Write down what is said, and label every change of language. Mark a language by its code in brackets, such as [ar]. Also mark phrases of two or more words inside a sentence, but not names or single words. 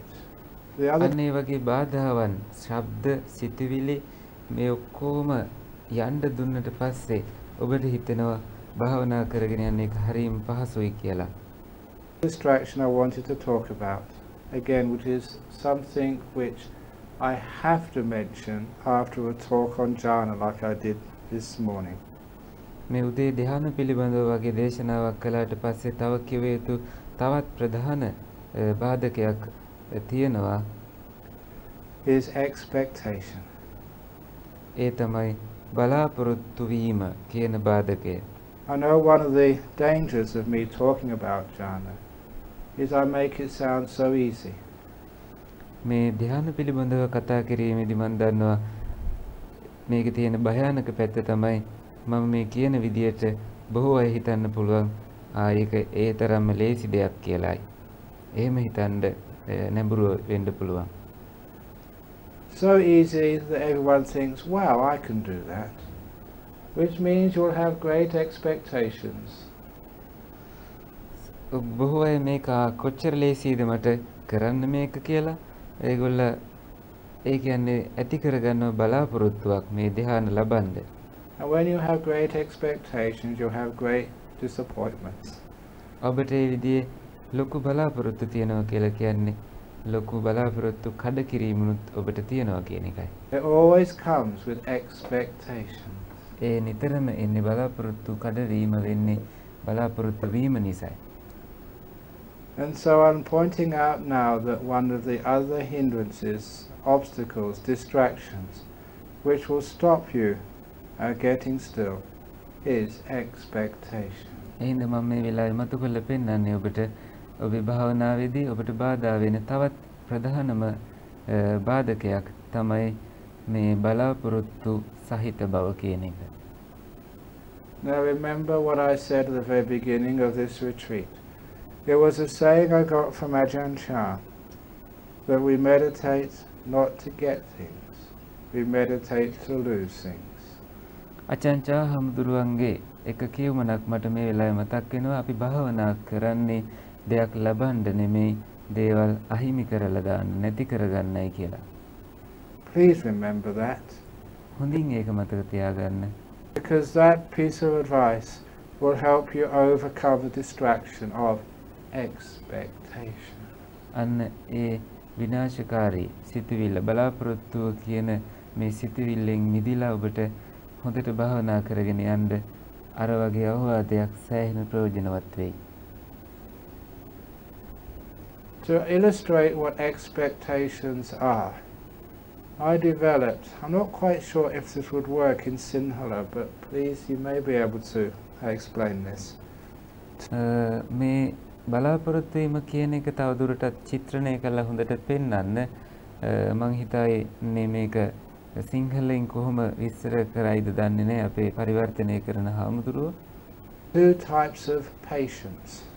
[si] අන්න ඒ වගේ බාධාවන් ශබ්ද සිතවිලි මේ ඔක්කොම යන්න දුන්නට පස්සේ ඔබට හිතෙනවා භාවනා කරගෙන යන්න එක හරියම පහසුයි කියලා. [en] Distraction I wanted to talk about again, which is something which I have to mention after a talk on jhana like I did this morning. [si] මේ උදේ ධ්‍යාන පිළිබඳව වගේ දේශනාවක් කළාට පස්සේ තව කිව යුතු තවත් ප්‍රධාන බාධකයක් තියෙනවා. [en] Is expectation. [si] ඒ තමයි බලාපොරොත්තු වීම කියන බාධකය. [en] I know one of the dangers of me talking about jhana is I make it sound so easy. [si] මේ ධ්‍යාන පිළිබඳව කතා කිරීමේදී මම දන්නවා මේකේ තියෙන භයානක පැත්ත තමයි මම මේ කියන විදියට බොහෝ අය හිතන්න පුළුවන් ඒක ඒ තරම්ම ලේසි දෙයක් කියලායි. එහෙම හිතන්න නැඹුරුව වෙන්න පුළුවන්. [en] So easy that everyone thinks, wow, I can do that. Which means you'll have great expectations. [si] බොහෝ අය මේක කොච්චර ලේසියිද මට කරන්න මේක කියලා ඒගොල්ල ඒ කියන්නේ ඇති කරගන්න බලාපොරොත්තුවක් මේ ධ්‍යාන ලබන්න. [en] And when you have great expectations, you'll have great disappointments. [si] ඔබට ඒ විදිහේ ලොකු බලාපොරොත්තු තියනවා කියලා කියන්නේ ලොකු බලාපොරොත්තු කඩ කිරීමනුත් ඔබට තියනවා කියන එකයි. [en] It always comes with expectations. [si] ඒ නිතරම එන්නේ බලාපොරොත්තු කඩවීම වෙන්නේ බලාපොරොත්තු වීම නිසායි. [en] And so I'm pointing out now that one of the other hindrances, obstacles, distractions, which will stop you getting still, is expectation. [si] එහෙනම් මම මේ වෙලාවේ මතු කරලා පෙන්නන්නේ ඔබට ඔබේ භාවනාවේදී ඔබට බාධා වෙන තවත් ප්‍රධානම බාධකයක් තමයි මේ බලාපොරොත්තු සහිත බව කියන එක. [en] Now remember what I said at the very beginning of this retreat. There was a saying I got from Ajahn that we meditate not to get things, we meditate to lose things. [si] අචංචා හමුදුරුවන්ගේ එක කියවමනක් මට මේ වෙලාවේ මතක් වෙනවා. අපි භාවනා කරන්නේ දෙයක් ලබන්න නෙමෙයි දේවල් අහිමි කරලා දාන්න නැති කරගන්නයි කියලා. [en] Please remember that. [si] හොඳින් ඒක මතක තියාගන්න. [en] Because that piece of advice will help you overcome the distraction of expectation. [si] අන්න ඒ විනාශකාරී සිතුවිල්ල බලාපොරොත්තුව කියන මේ සිතුවිල්ලෙන් මිදලා ඔබට හොඳට භාවනා කරගෙන යන්න අර වගේ අවවාදයක් සෑහෙන ප්‍රයෝජනවත් වෙයි. [en] To illustrate what expectations are, I developed, I'm not quite sure if this would work in Sinhala, but please you may be able to explain this. [si] මේ බලාපොරොත්තු වීම කියන එක තවදුරටත් චිත්‍රණය කරලා හොඳට පෙන්වන්න මම හිතාන්නේ මේක සිංහලෙන් කොහොම විස්තර කරයිද දන්නේ නැහැ අපේ පරිවර්තනය කරන හාමුදුරුවෝ. [en] Two types of patience.